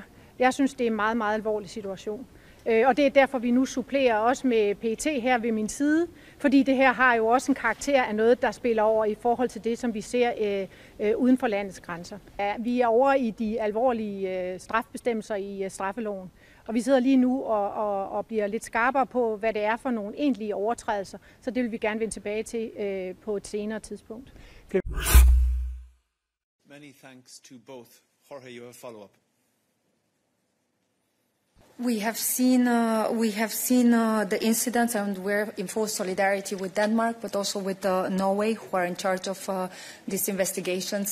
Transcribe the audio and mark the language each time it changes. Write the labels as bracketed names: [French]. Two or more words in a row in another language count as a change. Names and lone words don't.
[Danish] Jeg synes, det er en meget, meget alvorlig situation. Og det er derfor, vi nu supplerer også med PET her ved min side, fordi det her har jo også en karakter af noget, der spiller over i forhold til det, som vi ser uden for landets grænser. Vi er over i de alvorlige strafbestemmelser i straffeloven, og vi sidder lige nu og bliver lidt skarpere på, hvad det er for nogle egentlige overtrædelser, så det vil vi gerne vende tilbage til på et senere tidspunkt. [English] Many thanks to both. Jorge, you have a follow-up. We have seen the incidents, and we're in full solidarity with Denmark, but also with Norway, who are in charge of these investigations.